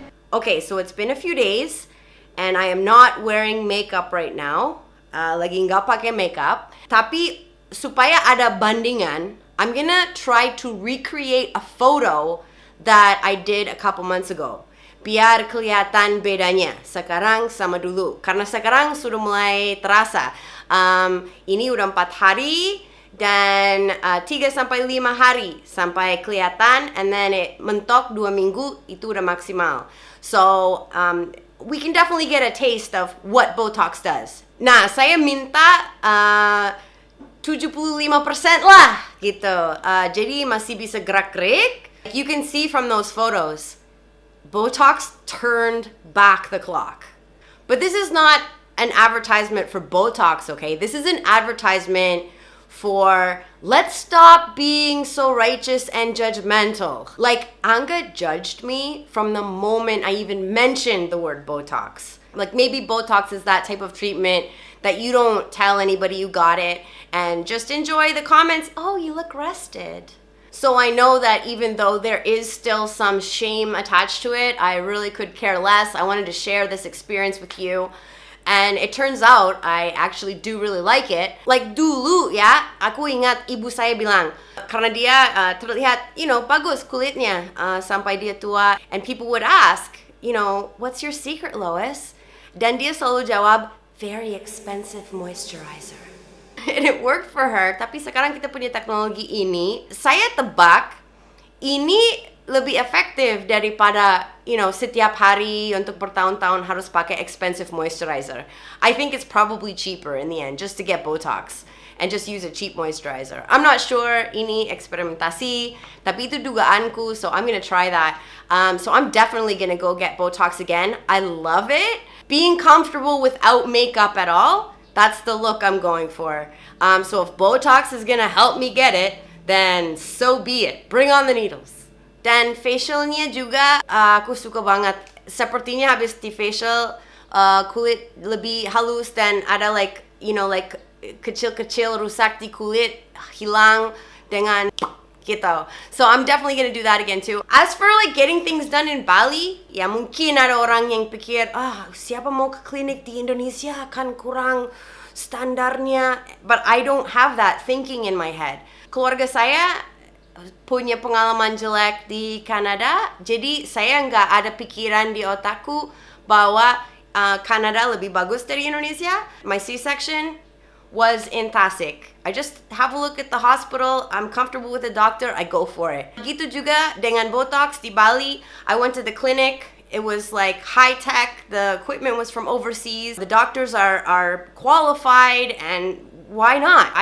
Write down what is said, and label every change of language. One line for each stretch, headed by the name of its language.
English: Okay, so it's been a few days and I am not wearing makeup right now.
Indonesian: Lagi nggak pakai makeup. Tapi supaya ada bandingan,
English: I'm gonna try to recreate a photo that I did a couple months ago.
Indonesian: Biar kelihatan bedanya sekarang sama dulu. Karena sekarang sudah mulai terasa. Ini udah 4 hari dan 3-5 hari sampai kelihatan,
English: and then
Indonesian: mentok 2 minggu itu udah maksimal.
English: So we can definitely get a taste of what Botox does.
Indonesian: Nah, saya minta 75% lah gitu. Jadi masih bisa gerak-gerik.
English: You can see from those photos, Botox turned back the clock. But this is not an advertisement for Botox, okay? This is an advertisement for let's stop being so righteous and judgmental. Like, Anga judged me from the moment I even mentioned the word Botox. Like, maybe Botox is that type of treatment that you don't tell anybody you got it and just enjoy the comments, oh, you look rested. So I know that even though there is still some shame attached to it, I really could care less. I wanted to share this experience with you. And it turns out I actually do really like it.
Indonesian: Like dulu ya, aku ingat ibu saya bilang, karena dia terlihat, bagus kulitnya sampai dia tua.
English: And people would ask, what's your secret, Lois?
Indonesian: Dan dia selalu jawab,
English: very expensive moisturizer. And it worked for her.
Indonesian: Tapi sekarang kita punya teknologi ini, saya tebak ini lebih efektif daripada, setiap hari untuk bertahun-tahun harus pakai expensive moisturizer.
English: I think it's probably cheaper in the end just to get Botox and just use a cheap moisturizer. I'm not sure,
Indonesian: ini eksperimentasi, tapi itu dugaanku,
English: so I'm gonna try that. So I'm definitely gonna go get Botox again. I love it. Being comfortable without makeup at all, that's the look I'm going for. So if Botox is gonna help me get it, then so be it. Bring on the needles.
Indonesian: Dan facialnya juga aku suka banget. Sepertinya habis di facial kulit lebih halus dan ada like kecil-kecil rusak di kulit hilang dengan gitu.
English: So I'm definitely gonna do that again too. As for like getting things done in Bali,
Indonesian: ya mungkin ada orang yang pikir, siapa mau ke klinik di Indonesia kan kurang standarnya.
English: But I don't have that thinking in my head.
Indonesian: Keluarga saya punya pengalaman jelek di Kanada, jadi saya nggak ada pikiran di otakku bahwa Kanada lebih bagus dari Indonesia.
English: My C-section was in Tasik. I just have a look at the hospital, I'm comfortable with the doctor, I go for it.
Indonesian: Gitu juga dengan Botox di Bali.
English: I went to the clinic. It was like high tech, the equipment was from overseas. The doctors are qualified, and why not?